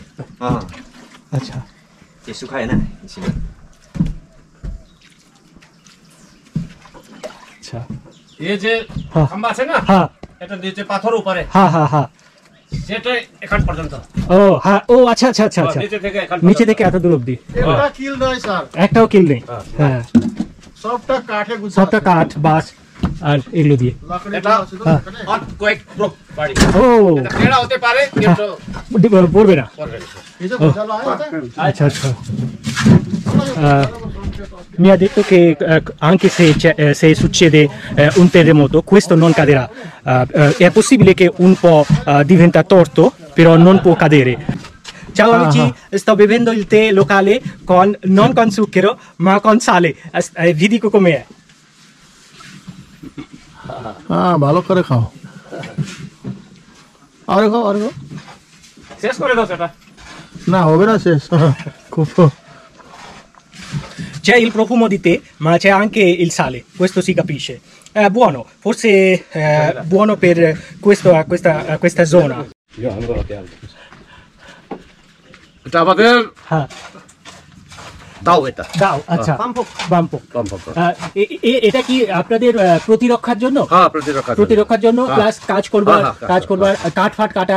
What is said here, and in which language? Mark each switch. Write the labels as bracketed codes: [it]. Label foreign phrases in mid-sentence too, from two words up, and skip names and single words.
[hi] हाँ, अच्छा। ये सूखा है ना इसलिए। अच्छा। [bn] এই যে হ্যাঁ। খাম্বা আছে না, [hi] हाँ [bn] এটা নিচে পাথর উপরে, [hi] हाँ हाँ हाँ। [bn] সেটা এখান পর্যন্ত। ও হ্যাঁ, ও আচ্ছা আচ্ছা আচ্ছা আচ্ছা। নিচে থেকে এখান নিচে থেকে এত দূর অব্দি এটা কিল নয় স্যার, একটাও কিল নেই। হ্যাঁ, সবটা কাঠে গুছা, সবটা কাঠ, বাঁশ আর এগুলো দিয়ে। লাকড়ি এটা আছে তো হ্যাঁ। এখানে। আর কয়েক প্রুফ বাড়ি। ও এটা টেড়া হতে পারে কিন্তু পড়বে না। পড়বে না। এই যে গোছালো আছে, [hi] अच्छा अच्छा। [it] Mi ha detto che anche se succede un terremoto, questo non caderà. È possibile che un po' diventa torto, però non può cadere. Ciao amici, sto bevendo il tè locale non con zucchero, ma con sale. Vi dico com'è. [bn] হ্যাঁ ভালো করে খাও, আরে খাও আরে খাও, শেষ করে দাও সেটা। না হবে না শেষ। খুব [it] C'è il profumo di tè, ma c'è anche il sale, questo si capisce. È buono, forse buono per questa zona. [bn] এটা আমাদের হ্যাঁ, দাও এটা। দাও। আচ্ছা, বাম্পক। বাম্পক। এটা কি আপনাদের প্রতিরক্ষার জন্য? হ্যাঁ, প্রতিরক্ষা। প্রতিরক্ষার জন্য, হ্যাঁ। প্লাস কাজ করবার কাঠ ফাট কাটার